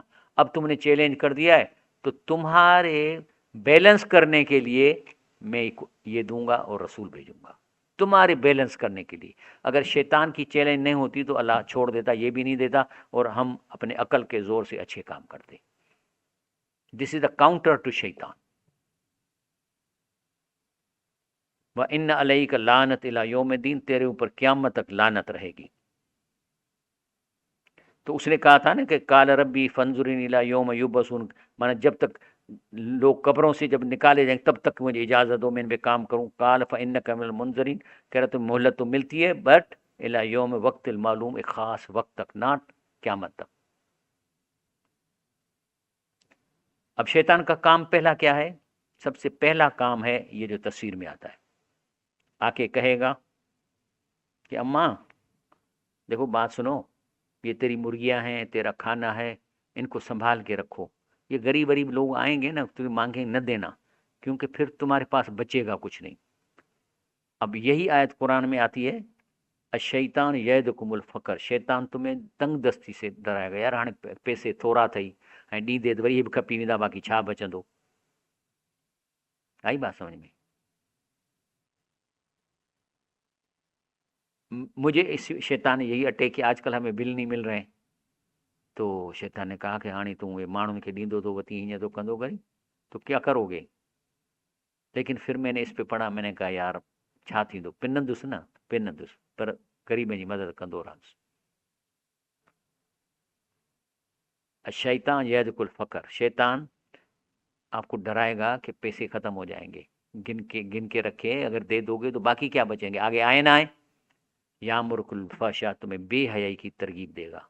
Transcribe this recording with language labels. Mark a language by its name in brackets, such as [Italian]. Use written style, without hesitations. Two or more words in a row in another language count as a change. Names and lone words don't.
[Urdu] اب تم نے چیلنج کر دیا ہے تو تمہارے بیلنس کرنے کے لیے میں یہ دوں گا اور رسول بھیجوں گا تمہارے بیلنس کرنے کے لیے. اگر شیطان کی چیلنج نہیں ہوتی تو اللہ چھوڑ دیتا، یہ بھی نہیں دیتا، اور ہم اپنے عقل کے زور سے اچھے کام کرتے. [English] This is the counter to Shaitan. [Arabic] وَإِنَّ عَلَيْكَ لَعْنَتَ إِلَىٰ يَوْمِ الدِّينِ، [Urdu] تیرے اوپر قیامت تک لعنت رہے گی. تو اس نے کہا تھا نا کہ [Arabic] قال ربی فانظرنی الی یوم یبعثون، [Urdu] مانا جب تک لوگ قبروں سے جب نکالے جائیں تب تک مجھے اجازت دو میں ان پہ کام کروں. [Arabic] قال فانک من المنظرین، [Urdu] کہہ رہا تو مہلت تو ملتی ہے بٹ [Arabic] الی یوم وقت المعلوم، [Urdu] ایک خاص وقت تک، ناٹ قیامت تک. اب شیطان کا کام پہلا کیا ہے؟ سب سے پہلا کام ہے یہ جو تصویر میں آتا ہے، آ کے کہے گا کہ اماں دیکھو بات سنو، یہ تیری مرغیاں ہیں، تیرا کھانا ہے، ان کو سنبھال کے رکھو. یہ غریب غریب لوگ آئیں گے نا تمہیں مانگیں نہ دینا، کیونکہ پھر تمہارے پاس بچے گا کچھ نہیں. اب یہی آیت قرآن میں آتی ہے، [Arabic] الشیطان یعدکم الفقر، [Urdu] شیطان تمہیں تنگ دستی سے ڈرائے گا. [Sindhi] یار ہاں پیسے تھوڑا تھئی ऐं ॾींहुं दे वरी बि खपी वेंदा، बाक़ी छा बचंदो. [Urdu] آئی بات سمجھ میں؟ مجھے اس شیطان نے یہی اٹیک کیا. آج کل ہمیں بل نہیں مل رہے ہیں تو شیطان نے کہا کہ ہاں تم [Sindhi] ماण्हुनि खे ॾींदो [Urdu] تو [Sindhi] वती हीअं तो कंदो करी [Urdu] تو کیا کرو گے. لیکن پھر میں نے اس پہ پڑھا، میں نے کہا یار [Sindhi] छा थींदो، पिनंदुसि न पिनंदुसि पर ग़रीब जी मदद कंदो रहंदुसि. [Arabic] الشیطان یعدکم الفقر، [Urdu] شیطان آپ کو ڈرائے گا کہ پیسے ختم ہو جائیں گے، گن کے رکھے، اگر دے دو گے تو باقی کیا بچیں گے، آگے آئے نہ آئے. [Arabic] یامرک الفحشاء، [Urdu] تمہیں بے حیائی کی ترغیب دے گا.